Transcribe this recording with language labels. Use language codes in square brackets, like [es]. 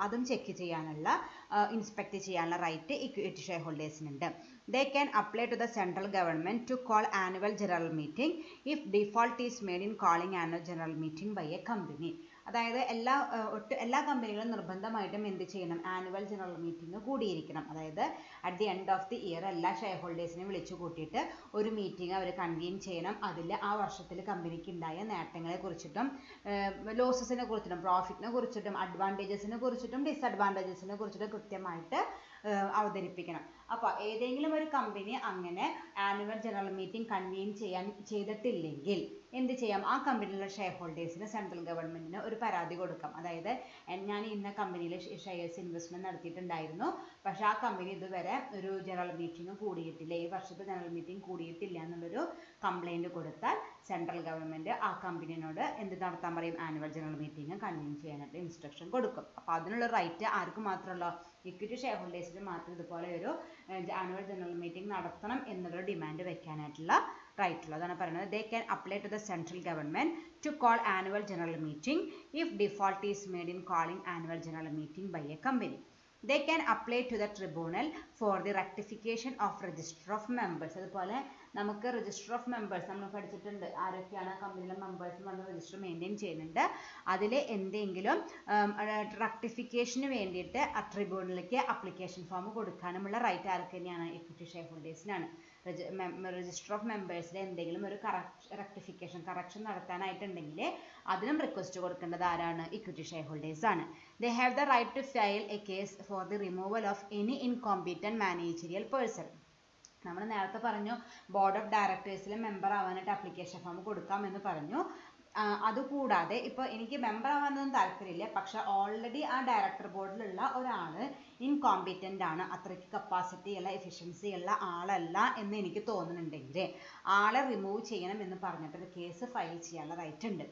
[ml] അതും ചെക്ക് ചെയ്യാനുള്ള ഇൻസ്പെക്ട് ചെയ്യാനുള്ള right equity share ഹോൾഡേഴ്സിനുണ്ട്. [en] They can apply to the central government to call annual general meeting if default is made in calling annual general meeting by a company. [ml] അതായത് എല്ലാ കമ്പനികളും നിർബന്ധമായിട്ടും എന്ത് ചെയ്യണം, annual general meeting കൂടിയിരിക്കണം. അതായത് [en] at the end of the year [ml] എല്ലാ share ഹോൾഡേഴ്സിനെയും വിളിച്ചു കൂട്ടിയിട്ട് ഒരു മീറ്റിംഗ് അവർ കൺവീൻ ചെയ്യണം. അതിൽ ആ വർഷത്തിൽ കമ്പനിക്ക് ഉണ്ടായ നേട്ടങ്ങളെ കുറിച്ചിട്ടും ലോസസിനെ കുറിച്ചിട്ടും പ്രോഫിറ്റിനെ കുറിച്ചിട്ടും അഡ്വാൻറ്റേജസിനെ കുറിച്ചിട്ടും ഡിസഡ്വാൻറ്റേജസിനെ കുറിച്ചിട്ടും കൃത്യമായിട്ട് അവതരിപ്പിക്കണം. അപ്പോൾ ഏതെങ്കിലും ഒരു കമ്പനി അങ്ങനെ ആനുവൽ ജനറൽ മീറ്റിംഗ് കൺവീൻ ചെയ്തിട്ടില്ലെങ്കിൽ എന്ത് ചെയ്യാം, ആ കമ്പനിയിലുള്ള ഷെയർ ഹോൾഡേഴ്സിന് സെൻട്രൽ ഗവൺമെന്റിന് ഒരു പരാതി കൊടുക്കാം. അതായത് ഞാൻ ഇന്ന കമ്പനിയിൽ ഷെയർസ് ഇൻവെസ്റ്റ്മെന്റ് നടത്തിയിട്ടുണ്ടായിരുന്നു, പക്ഷെ ആ കമ്പനി ഇതുവരെ ഒരു ജനറൽ മീറ്റിംഗ് കൂടിയിട്ടില്ല, ഈ വർഷത്തെ ജനറൽ മീറ്റിംഗ് കൂടിയിട്ടില്ല എന്നുള്ളൊരു കംപ്ലൈന്റ് കൊടുത്താൽ സെൻട്രൽ ഗവൺമെന്റ് ആ കമ്പനിയോട് എന്ത് നടത്താൻ പറയും, ആനുവൽ ജനറൽ മീറ്റിംഗ് കൺവീൻ ചെയ്യാനായിട്ട് ഇൻസ്ട്രക്ഷൻ കൊടുക്കും. അപ്പോൾ അതിനുള്ള റൈറ്റ് ആർക്ക് മാത്രമല്ലോ, ഇക്വിറ്റി ഷെയർ ഹോൾഡേഴ്സിന് മാത്രം ഇതുപോലെ ഒരു ആനുവൽ ജനറൽ മീറ്റിംഗ് നടത്തണം എന്നുള്ള ഡിമാൻഡ് വെക്കാനായിട്ടുള്ള റൈറ്റ് ഉള്ളത്. അതാണ് പറയുന്നത് [en] they can apply to the central government to call annual general meeting if default is made in calling annual general meeting by a company. They can apply to the tribunal for the rectification of register of members. [ml] അതുപോലെ നമുക്ക് register of members നമ്മൾ പഠിച്ചിട്ടുണ്ട്, ആരൊക്കെയാണ് കമ്പനിയിലെ members വന്ന് register maintain ചെയ്യുന്നുണ്ട്. അതിൽ എന്തെങ്കിലും റെക്ടിഫിക്കേഷന് വേണ്ടിയിട്ട് ആ ട്രിബ്യൂണലിലേക്ക് അപ്ലിക്കേഷൻ ഫോം കൊടുക്കാനുമുള്ള റൈറ്റ് ആർക്ക് തന്നെയാണ്, ഇക്വിറ്റി ഷെയർ ഹോൾഡേഴ്സിനാണ്. രജിസ്റ്റർ ഓഫ് മെമ്പേഴ്സിൽ എന്തെങ്കിലും ഒരു കറക്ഷൻ നടത്താനായിട്ടുണ്ടെങ്കിൽ അതിനും റിക്വസ്റ്റ് കൊടുക്കേണ്ടത് ആരാണ്, ഇക്വിറ്റി ഷെയർ ഹോൾഡേഴ്സ് ആണ്. [en] They have the right to file a case for the removal of any incompetent managerial person. [ml] നമ്മൾ നേരത്തെ പറഞ്ഞു ബോർഡ് ഓഫ് ഡയറക്ടേഴ്സിലെ മെമ്പർ ആവാനായിട്ട് അപ്ലിക്കേഷൻ ഫോം കൊടുക്കാമെന്ന് പറഞ്ഞു. അതുകൂടാതെ ഇപ്പോൾ എനിക്ക് മെമ്പർ ആവാനൊന്നും താല്പര്യമില്ല, പക്ഷെ ഓൾറെഡി ആ ഡയറക്ടർ ബോർഡിലുള്ള ഒരാൾ ഇൻകോമ്പിറ്റൻ്റ് ആണ്, അത്രയ്ക്ക് കപ്പാസിറ്റി ഉള്ള എഫിഷ്യൻസി ഉള്ള ആളല്ല എന്ന് എനിക്ക് തോന്നുന്നുണ്ടെങ്കിൽ ആളെ റിമൂവ് ചെയ്യണം എന്ന് പറഞ്ഞിട്ട് ഒരു കേസ് ഫയൽ ചെയ്യാനുള്ള റൈറ്റ് ഉണ്ട്.